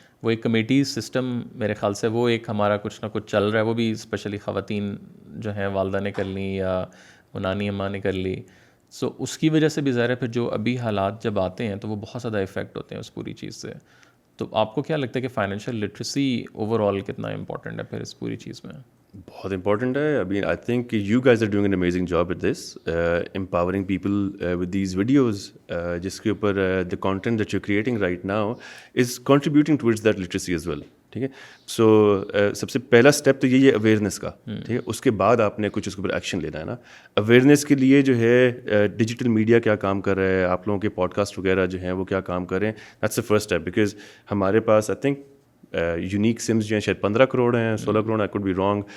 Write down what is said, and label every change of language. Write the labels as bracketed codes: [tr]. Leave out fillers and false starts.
[ur] وہ ایک committee system میرے خیال سے وہ ایک ہمارا کچھ نہ کچھ چل رہا ہے, وہ بھی اسپیشلی خواتین جو ہیں والدہ نے کر لی یا وہ نانی اماں نے کر لی. سو اس کی وجہ سے بھی ظاہر ہے پھر جو ابھی حالات جب آتے ہیں تو وہ بہت زیادہ افیکٹ ہوتے ہیں اس پوری چیز سے. تو آپ کو کیا لگتا ہے کہ فائنینشیل لٹریسی اوور آل کتنا امپورٹنٹ ہے پھر اس پوری چیز میں؟ بہت امپورٹنٹ ہے. [en] I mean, I think you guys are doing an amazing job at this, empowering people with these videos, [ur] جس کے اوپر [en] the content that you're creating right now is contributing towards that literacy as well. [ur] ٹھیک ہے. سو سب سے پہلا step تو یہی ہے اویئرنیس کا, ٹھیک ہے. اس کے بعد آپ نے کچھ اس کے اوپر ایکشن لینا ہے نا. اویئرنیس کے لیے جو ہے ڈیجیٹل میڈیا کیا کام کر رہا ہے, آپ لوگوں کے پوڈ کاسٹ وغیرہ جو ہیں وہ کیا کام کر رہے ہیں, [en] That's the first step. [ur] Because ہمارے پاس [en] I think [ur] یونیک سمز جو ہیں شاید 15 کروڑ ہیں, 16 crore, [en] I could be wrong.